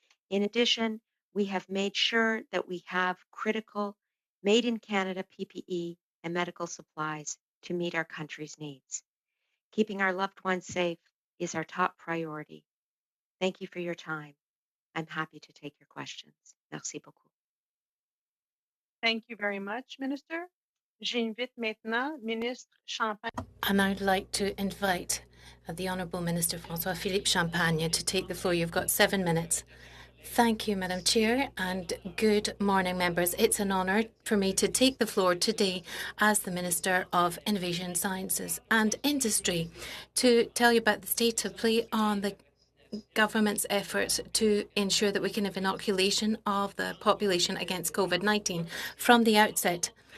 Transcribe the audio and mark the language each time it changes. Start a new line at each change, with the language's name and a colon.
English: In addition, we have made sure that we have critical made in Canada PPE and medical supplies to meet our country's needs. Keeping our loved ones safe is our top priority. Thank you for your time. I'm happy to take your questions.
French: Merci beaucoup.
English: Thank you very much, Minister.
French: J'invite maintenant Ministre Champagne.
English: And I'd like to invite the Honourable Minister François-Philippe Champagne to take the floor. You've got 7 minutes. Thank you, Madam Chair, and good morning, members. It's an honour for me to take the floor today as the Minister of Innovation, Sciences and Industry to tell you about the state of play on the government's efforts to ensure that we can have inoculation of the population against COVID-19 from the outset.